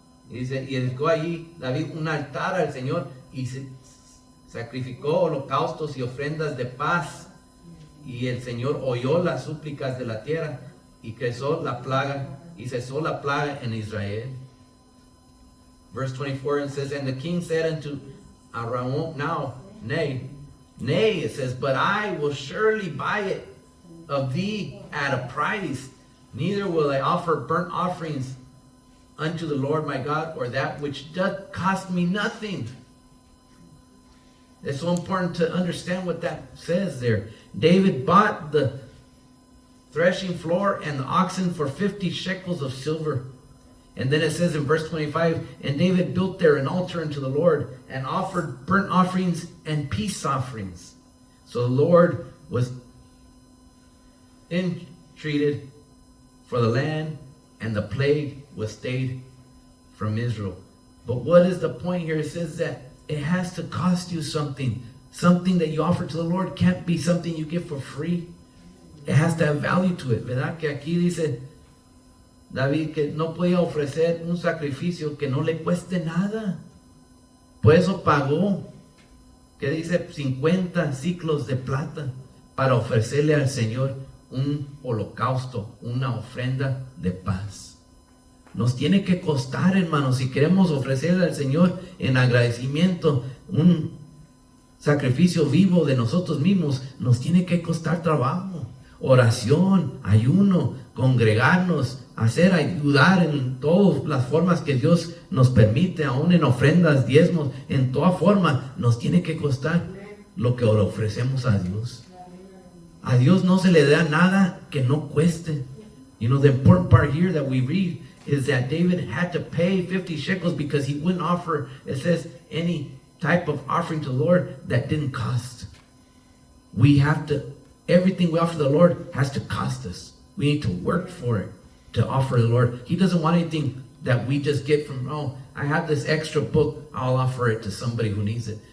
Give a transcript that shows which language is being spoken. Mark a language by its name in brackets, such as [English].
[Spanish] Y dice, y edificó allí David un altar al Señor y se sacrificó holocaustos y ofrendas de paz. Y el Señor oyó las súplicas de la tierra y cesó la plaga en Israel. [English] Verse 24, it says, and the king said unto Araun, nay, it says, but I will surely buy it of thee at a price, neither will I offer burnt offerings unto the Lord my God, or that which doth cost me nothing. It's so important to understand what that says there. David bought the threshing floor and the oxen for 50 shekels of silver. And then it says in verse 25, and David built there an altar unto the Lord and offered burnt offerings and peace offerings. So the Lord was entreated for the land, and the plague was stayed from Israel. But what is the point here? It says that it has to cost you something. Something that you offer to the Lord can't be something you get for free. It has to have value to it. [Spanish] ¿Verdad? Que aquí dice David que no podía ofrecer un sacrificio que no le cueste nada. Por eso pagó, que dice 50 ciclos de plata para ofrecerle al Señor un holocausto, una ofrenda de paz. Nos tiene que costar, hermanos, si queremos ofrecerle al Señor en agradecimiento un sacrificio vivo de nosotros mismos, nos tiene que costar trabajo, oración, ayuno, congregarnos, ayudar en todas las formas que Dios nos permite, aún en ofrendas, diezmos, en toda forma, nos tiene que costar lo que le ofrecemos a Dios. A Dios no se le da nada que no cueste. [English] You know, the important part here that we read is that David had to pay 50 shekels because he wouldn't offer, it says, any type of offering to the Lord that didn't cost. We have to, everything we offer the Lord has to cost us. We need to work for it to offer the Lord. He doesn't want anything that we just get from, oh, I have this extra book, I'll offer it to somebody who needs it.